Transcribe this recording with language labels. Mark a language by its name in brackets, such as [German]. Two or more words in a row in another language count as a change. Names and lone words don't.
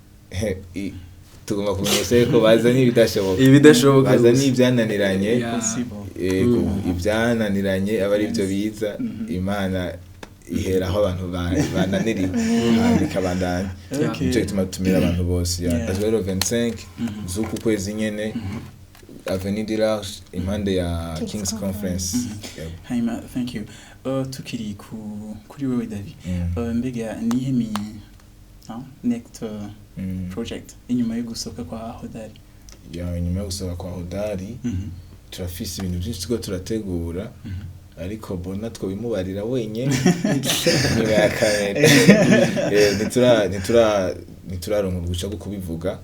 [Rundi] He, i-, tugomba kumenyesha yuko bazanye ibidashoboka. Ibidashoboka Bazanye gusa. ibyananiranye. Yeah. Possible. Yego, Mm. ibyananiranye aba ari byo Yes. biza. Mhm. Imana ihera aho abantu ba-, bananiriwe. Mm. Hanyuma ikabandanya. Okay. Nico gituma tumira abantu bose, ya. [English] Yeah. That's why [French] le vingt-cinq [Rundi] Mhm. z'uku kwezi nyene, Mhm. Avenue du Large, impande ya King's King's Conference. Conference. Mhm. Yego. Hanyuma, [English] thank you. [Rundi] Uh, tukiri ku, kuri wewe, David. Mm. Uh, mbega nihe mi-, ah, next, uh, Mm. project inyuma yo gusohoka kwa Hodari? Ya, inyuma yo gusohoka kwa Hodari, Mhm. turafise ibintu byinshi turiko turategura, Mhm. ariko Bona twobimubarira wenyene. Nyuma ya kamera. Eh, ntitura-, ntitura-, ntituraronka uruhushya rwo kubivuga.